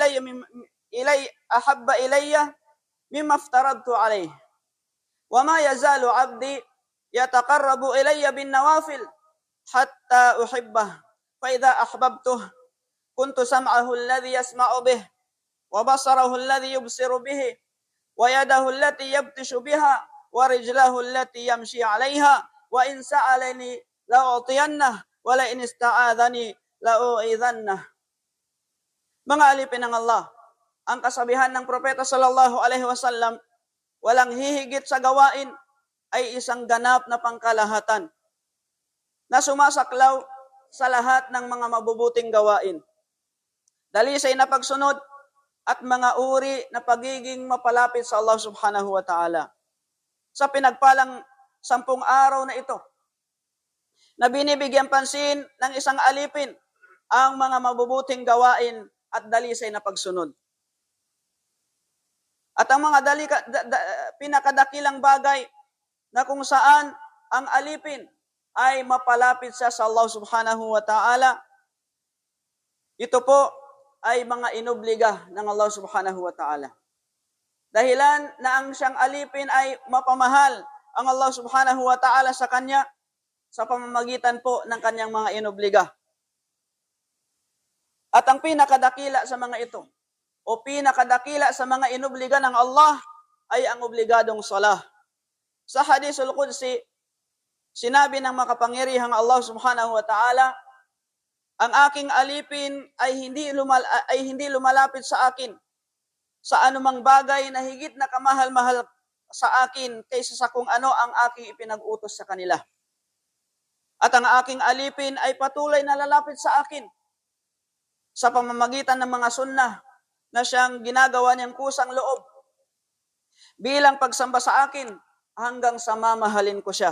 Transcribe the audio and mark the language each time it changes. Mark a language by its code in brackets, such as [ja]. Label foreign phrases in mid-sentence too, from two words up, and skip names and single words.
[ar] إلي مما افترضت عليه وما يزال عبدي يتقرب إلي بالنوافل حتى أحبه فإذا أحببته كنت سمعه الذي يسمع به وبصره الذي يبصر به ويده التي يبطش بها ورجله التي يمشي عليها وإن سألني لأعطينه ولئن استعاذني la'u'idhannah. [tl] Mga alipin ng Allah, ang kasabihan ng propeta [ar] صلى الله عليه وسلم, [tl] walang hihigit sa gawain ay isang ganap na pangkalahatan na sumasaklaw sa lahat ng mga mabubuting gawain. Dalisay na pagsunod at mga uri na pagiging mapalapit sa [ar] الله سبحانه وتعالى. [tl] Sa pinagpalang 10 araw na ito, na binibigyan pansin ng isang alipin ang mga mabubuting gawain at dalisay na pagsunod. At ang mga pinakadakilang bagay na kung saan ang alipin ay mapalapit siya sa [ar] الله سبحانه وتعالى, [tl] ito po ay mga inobliga ng [ar] الله سبحانه وتعالى. [tl] Dahilan na ang siyang alipin ay mapamahal ang [ar] الله سبحانه وتعالى [tl] sa kanya sa pamamagitan po ng kanyang mga inobliga. At ang pinakadakila sa mga ito, o pinakadakila sa mga inobliga ng Allah, ay ang obligadong salah. Sa Hadisul Qudsi, sinabi ng makapangyarihang [ar] الله سبحانه وتعالى, [tl] ang aking alipin ay hindi lumalapit sa akin sa anumang bagay na higit na kamahal-mahal sa akin kaysa sa kung ano ang aking ipinag-utos sa kanila. At ang aking alipin ay patuloy na lalapit sa akin sa pamamagitan ng mga sunnah na siyang ginagawa niyang kusang loob bilang pagsamba sa akin hanggang sa mamahalin ko siya.